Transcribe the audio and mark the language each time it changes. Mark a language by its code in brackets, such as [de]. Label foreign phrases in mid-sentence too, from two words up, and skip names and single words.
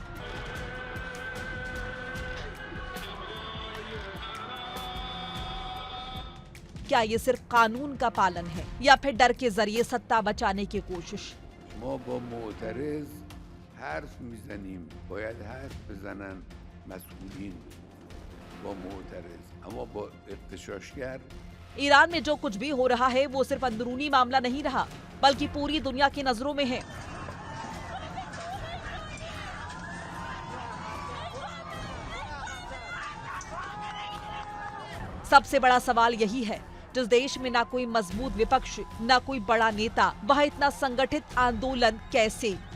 [hi] क्या ये सिर्फ कानून का पालन है या फिर डर के जरिए सत्ता बचाने की कोशिश? [fa] ما با معترض حرف میزنیم، باید حرف بزنن مسئولین با معترض، اما با اغتشاشگر [hi] ईरान में जो कुछ भी हो रहा है वो सिर्फ अंदरूनी मामला नहीं रहा, बल्कि पूरी दुनिया की नजरों में है। सबसे बड़ा सवाल यही है, जिस देश में ना कोई मजबूत विपक्ष, ना कोई बड़ा नेता, वहां इतना संगठित आंदोलन कैसे?